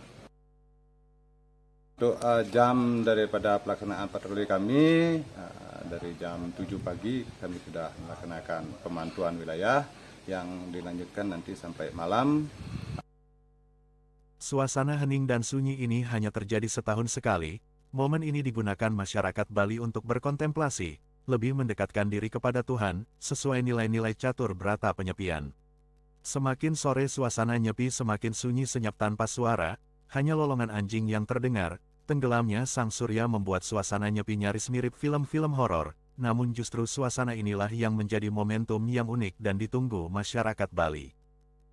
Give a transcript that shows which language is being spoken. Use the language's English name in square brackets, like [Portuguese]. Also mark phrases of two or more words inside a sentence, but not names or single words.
[Indonesian] Untuk jam daripada pelaksanaan patroli kami, dari jam 7 pagi kami sudah melaksanakan pemantauan wilayah yang dilanjutkan nanti sampai malam. Suasana hening dan sunyi ini hanya terjadi setahun sekali. Momen ini digunakan masyarakat Bali untuk berkontemplasi, lebih mendekatkan diri kepada Tuhan, sesuai nilai-nilai catur berata penyepian. Semakin sore suasana Nyepi semakin sunyi senyap tanpa suara, hanya lolongan anjing yang terdengar. Tenggelamnya sang surya membuat suasana Nyepi nyaris mirip film-film horor, namun justru suasana inilah yang menjadi momentum yang unik dan ditunggu masyarakat Bali.